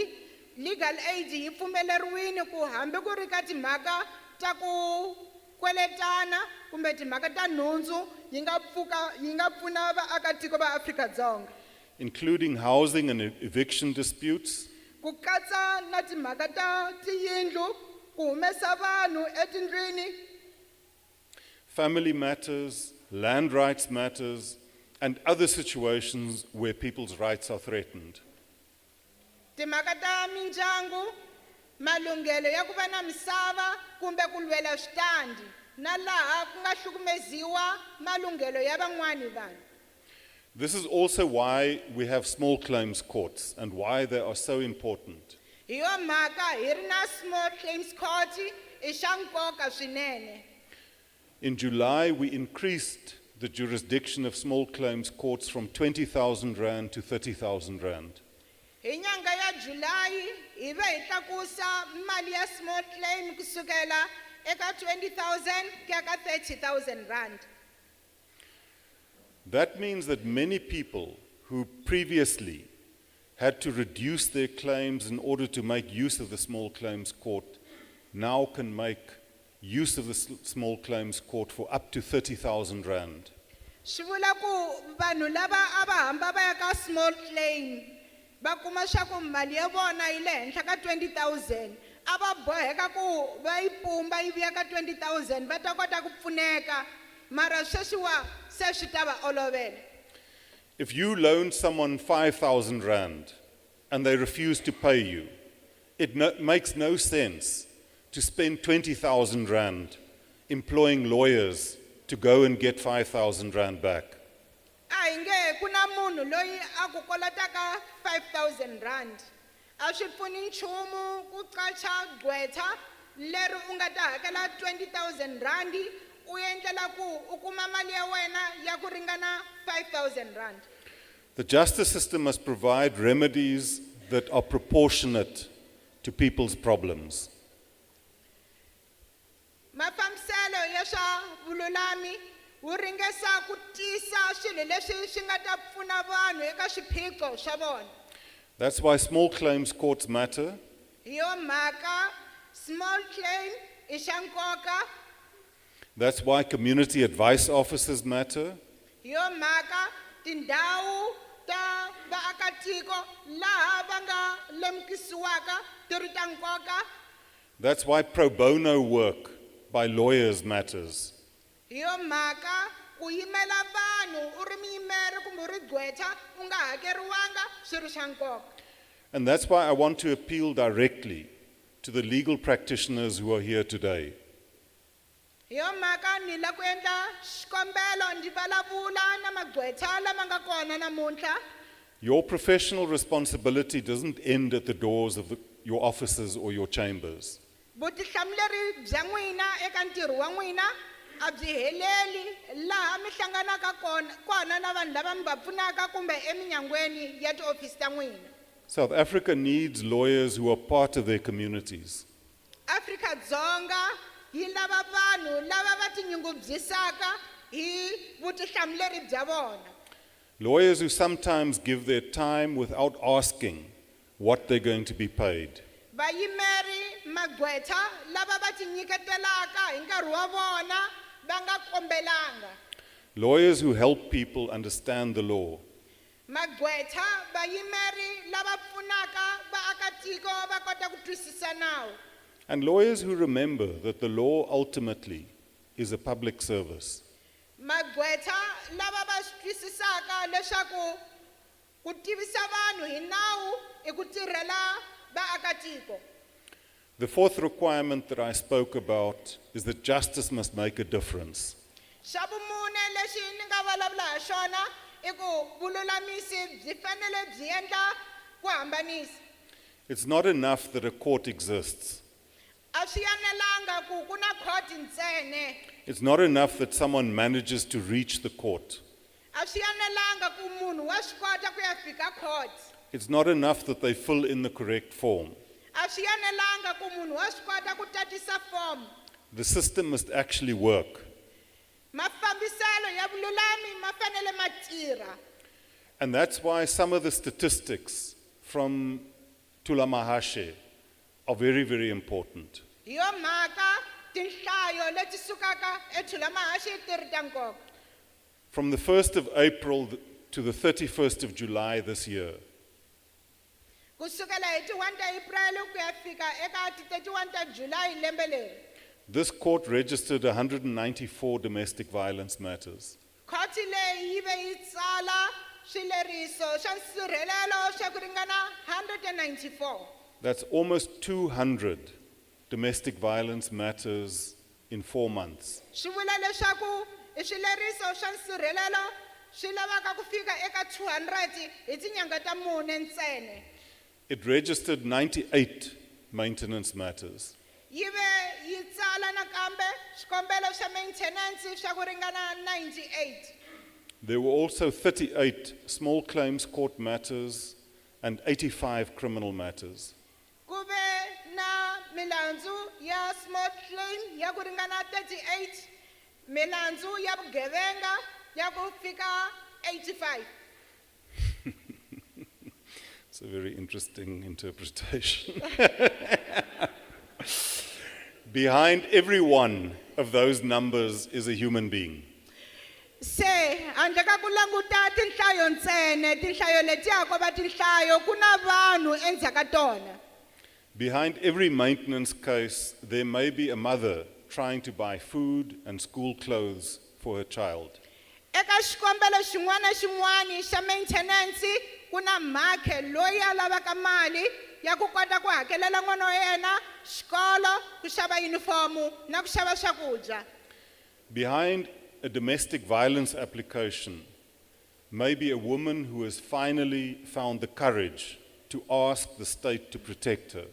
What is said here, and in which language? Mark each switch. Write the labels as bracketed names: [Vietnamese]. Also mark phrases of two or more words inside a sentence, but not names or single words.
[English] Legal aid [Tsonga] yi pfumeleriwile ku hambi ku ri ka timhaka ta ku kweletana kumbe timhaka ta nhundzu yi nga pfuna vaakatiko va Afrika-Dzonga. [English] Including housing and eviction disputes, [Tsonga] Ku katsa na timhaka ta tiyindlu ku humesa vanhu etindlwini. [English] family matters, land rights matters, and other situations where people's rights are threatened. [Tsonga] Timhaka ta mindyangu, malunghelo ya ku va na misava kumbe ku lwela switandi na laha ku nga hlukumeziwa malunghelo ya van'wani vanhu. [English] This is also why we have small claims courts and why they are so important. [Tsonga] Hi yo mhaka hi ri na [English] small claims court [Tsonga] i swa nkoka swinene. [English] In July, we increased the jurisdiction of small claims courts from 20,000 Rand to 30,000 Rand. [Tsonga] Hi nyanga ya July hi ve hi tlakusa mali ya [English] small claim [Tsonga] kusukela eka 20,000 ku ya ka 30,000 rand. [English] That means that many people who previously had to reduce their claims in order to make use of the small claims court now can make use of the small claims court for up to 30,000 Rand. [Tsonga] Swi vula ku vanhu lava a va hamba va ya ka [English] small claim [Tsonga] va kuma swa ku mali ya vona yi le henhla ka 20,000 a va boheka ku va yi pumba yi vuya ka 20,000 va ta kota ku pfuneka mara sweswiwa se swi ta va olovela. [English] If you loan someone 5,000 Rand and they refuse to pay you, it makes no sense to spend 20,000 Rand employing lawyers to go and get 5,000 Rand back. [Tsonga] A hi nge ku na munhu loyi a ku kolotaka 5,000 rand a swi pfuni nchumu ku qacha gqwetha leri u nga ta hakela 20,000 rand u endlela ku u kuma mali ya wena ya ku ringana 5,000 rand. [English] The justice system must provide remedies that are proportionate to people's problems. [Tsonga] Mafambiselo ya swa vululami wu ringesa ku tisa swilo leswi swi nga ta pfuna vanhu eka swiphiqo swa vona. [English] That's why small claims courts matter. [Tsonga] Hi yo mhaka [English] small claim [Tsonga] i xa nkoka. [English] That's why community advice officers matter. [Tsonga] Hi yo mhaka tindhawu ta vaakatiko laha va nga lemukisiwaka ti ri ta nkoka. [English] That's why pro bono work by lawyers matters. [Tsonga] Hi yo mhaka ku yimela vanhu u ri muyimeri kumbe u ri gqwetha u nga hakeriwanga swi ri swa nkoka. [English] And that's why I want to appeal directly to the legal practitioners who are here today. [Tsonga] Hi yo mhaka ni la ku endla xikombelo ndzi vulavula na magqwetha lama nga kona namuntlha. [English] Your professional responsibility doesn't end at the doors of your offices or your chambers. [Tsonga] Vutihlamuleri bya n'wina eka ntirho wa n'wina a byi heleli laha mi hlanganaka kona na vanhu lava mi va pfunaka kumbe eminyangweni ya tiofisi ta n'wina. [English] South Africa needs lawyers who are part of their communities. [Tsonga] Afrika-Dzonga yi lava vanhu lava va tinyungubyisaka hi vutihlamuleri bya vona. [English] Lawyers who sometimes give their time without asking what they're going to be paid. [Tsonga] Vayimeri magqwetha lava va tinyiketelaka hi nkarhi wa vona va nga kombelanga. [English] lawyers who help people understand the law, [Tsonga] magqwetha vayimeri lava pfunaka vaakatiko va kota ku twisisa nawu, [English] and lawyers who remember that the law ultimately is a public service. [Tsonga] magqwetha lava va swi twisisaka leswaku ku tivisa vanhu hi nawu i ku tirhela vaakatiko. [English] The fourth requirement that I spoke about is that justice must make a difference. [Tsonga] Xa vumune lexi ni nga vulavula hi xona i ku vululamisi byi fanele byi endla ku hambanisa. [English] It's not enough that a court exists. [Tsonga] A swi yanelanga ku ku na court ntsene. [English] It's not enough that someone manages to reach the court. [Tsonga] A swi yanelanga ku munhu wa swi kota ku ya fika court. [English] It's not enough that they fill in the correct form. [Tsonga] A swi yanelanga ku munhu wa swi kota ku tatisa form. [English] The system must actually work. [Tsonga] Mafambiselo ya vululami ma fanele ma tirha. [English] And that's why some of the statistics from Thulamahashe are very, very important. [Tsonga] Hi yo mhaka tinhlayo leti sukaka eThulamahashe ti ri ta nkoka. [English] From the 1st of April to the 31st of July this year, [Tsonga] Kusukela hi ti 1 ta April ku ya fika eka ti 31 ta July lembe leri. [English] this court registered 194 domestic violence matters. [Tsonga] Khoti leyi yi ve yi tsala swileriso swa nsirhelelo swa ku ringana 194. [English] That's almost 200 domestic violence matters in 4 months. [Tsonga] Swi vula leswaku i swileriso swa nsirhelelo swi lavaka ku fika eka 200 hi tinyanga ta mune ntsene. [English] It registered 98 maintenance matters. [Tsonga] Yi ve yi tsala nakambe swikombelo swa maintenance swa ku ringana 98. [English] There were also 38 small claims court matters and 85 criminal matters. [Tsonga] Ku ve na milandzu ya [English] small claim [Tsonga] ya ku ringana 38, milandzu ya vugevenga ya ku fika 85. [English] It's a very interesting interpretation. Behind every one of those numbers is a human being. [Tsonga] Se handle ka ku languta tinhlayo ntsene, tinhlayo letiya ko va tinhlayo ku na vanhu endzhaku ka tona. [English] Behind every maintenance case, there may be a mother trying to buy food and school clothes for her child. [Tsonga] Eka xikombelo xin'wana na xin'wana xa maintenance ku na mhakhe loyi a lavaka mali ya ku kota ku hakelela n'wana wa yena xikolo, ku xava yunifomu na ku xava swakudya. [English] Behind a domestic violence application may be a woman who has finally found the courage to ask the state to protect her.